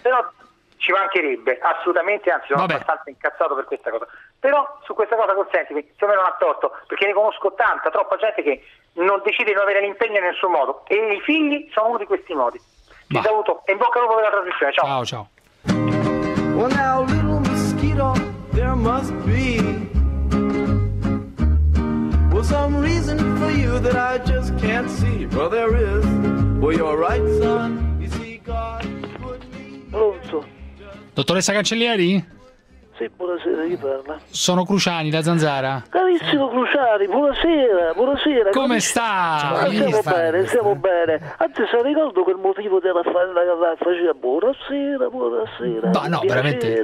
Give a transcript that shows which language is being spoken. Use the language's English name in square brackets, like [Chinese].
[Italian] Però ci mancherebbe, assolutamente, anzi sono abbastanza incazzato per questa cosa. Però su questa cosa consentimi, secondo me non ha torto, perché ne conosco tanta, troppa gente che non decide di non avere l'impegno in nessun modo. E i figli sono uno di questi modi. Ti saluto e in bocca al lupo per la trasmissione. Ciao. Ciao, ciao. [English] Well now, little mosquito, there must be well, some reason for you that I just can't see. Well there is, well you're right son, you see God put me here. [Italian] Dottoressa Cancellieri? Sì, buonasera, chi parla? Sono Cruciani, da Zanzara. Carissimo Cruciani, buonasera. Come sta? Stiamo bene. Anzi, se ricordo quel motivo della faccia, buonasera. Ma no, veramente.